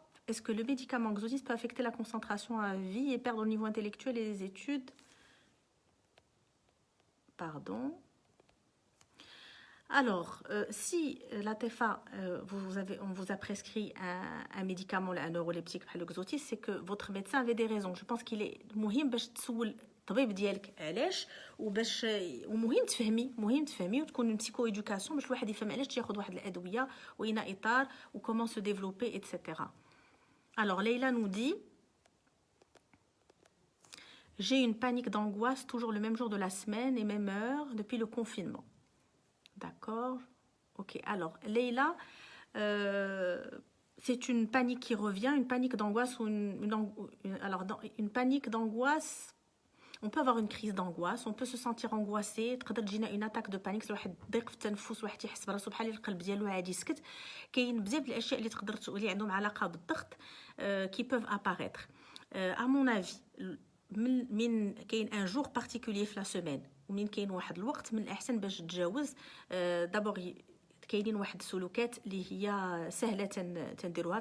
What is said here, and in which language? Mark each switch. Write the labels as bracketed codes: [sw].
[fr] est-ce que le médicament Xotis peut affecter la concentration à vie et perdre au niveau intellectuel et les études? Pardon. Alors, si la TEFA, on vous a prescrit un médicament, un neuroleptique, le Xotis, c'est que votre médecin avait des raisons. Je pense qu'il est [ar] مهم باش تسول الطبيب ديالك علاش وباش ومهم تفهمي وتكون بسيكو ايدوكاسيون باش الواحد يفهم علاش تاخذ واحد الادويه واين اطار وكومون سو ديفلوبي اتسيتيرا. [fr] Alors Leila nous dit: j'ai une panique d'angoisse toujours le même jour de la semaine et même heure depuis le confinement. D'accord. Ok. Alors Leila, c'est une panique qui revient, une panique d'angoisse ou alors une panique d'angoisse. On peut avoir une crise d'angoisse, on peut se sentir angoissé, [ar] تقدر تجينا [fr] une attaque de panique, [ar] الواحد ضيق في التنفس، واحد يحس براسو بحال القلب ديالو عادي يسكت. كاين بزاف الاشياء اللي تقدر تولي عندهم علاقه بالضغط [fr] qui peuvent apparaître. À mon avis, [ar] من كاين [fr] un jour particulier [ar] في [fr] la semaine [ar] ومن كاين واحد الوقت من الاحسن باش تتجاوز. دابور كاينين واحد السلوكات اللي هي سهله تنديروها.